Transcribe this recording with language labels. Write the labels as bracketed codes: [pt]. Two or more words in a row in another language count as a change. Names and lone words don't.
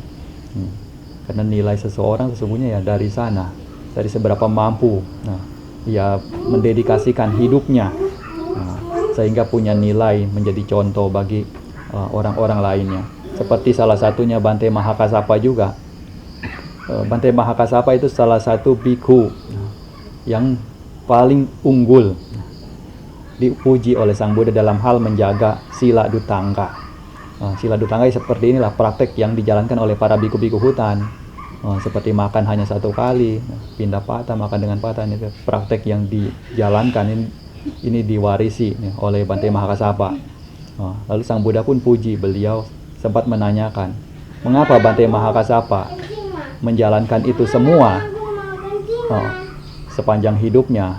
[id] Karena nilai seseorang sesungguhnya ya dari sana, dari seberapa mampu ia mendedikasikan hidupnya sehingga punya nilai menjadi contoh bagi orang-orang lainnya. Seperti salah satunya Bante Mahakasapa juga. Bante Mahakasapa itu salah satu bhikkhu yang paling unggul, dipuji oleh Sang Buddha dalam hal menjaga [pi] sila dutangka. Sila dutangka [id] seperti inilah praktek yang dijalankan oleh para biku-biku hutan, seperti makan hanya satu kali, pindah patah, makan dengan patah, itu praktek yang dijalankan. Ini diwarisi oleh Bante Mahakasapa. Lalu Sang Buddha pun puji, beliau sempat menanyakan, mengapa Bante Mahakasapa menjalankan itu semua sepanjang hidupnya.